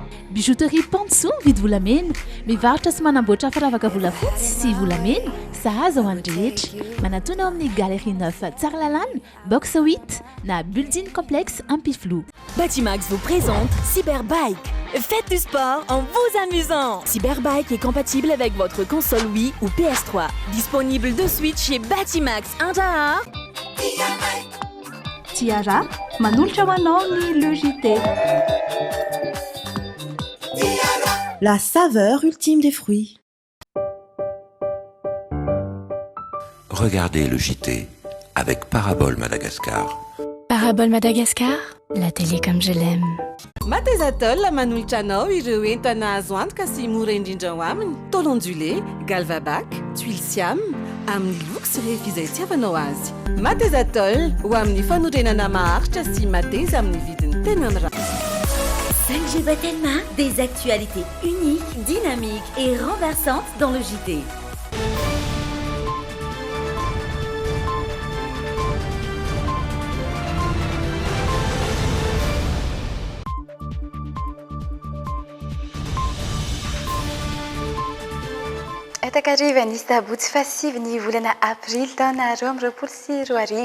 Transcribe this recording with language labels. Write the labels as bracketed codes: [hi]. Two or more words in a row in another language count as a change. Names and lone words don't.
[mg] Bijouterie Pantso vidy volamena, mivarotra sy manamboatra firavaka volafotsy sy volamena, sahaza ho an'ny rehetra. Manatona ao amin'ny Galerie 9 Tsaralalàna, box 8 na Building Complexe Ampiflou. [fr] Batimax vous présente Cyberbike. Faites du sport en vous amusant. Cyberbike est compatible avec votre console Wii ou PS3. Disponible de suite chez Batimax. [mg] Tiara, manolotra ho anao ny LEJT. [fr] La saveur ultime des fruits. Regardez le JT avec Parabole Madagascar. Parabole Madagascar, la télé comme je l'aime. [mg] Matezatol manolotra anao ireo entana azo antoka sy mora indrindra ho aminy. [fr] Tôle ondulé, [mg] galvabac, tuile siam, amin'ny luxe rehefa izay tiavanao azy. Matezatol ho amin'ny fanorenana maharitra sy mateza amin'ny vidiny tena mirary. [fr] 5G Batelma, des actualités uniques, dynamiques et renversantes dans le JT. [mg] Takariva nisy tabotsy fasiva ny volana aprily taona 2024.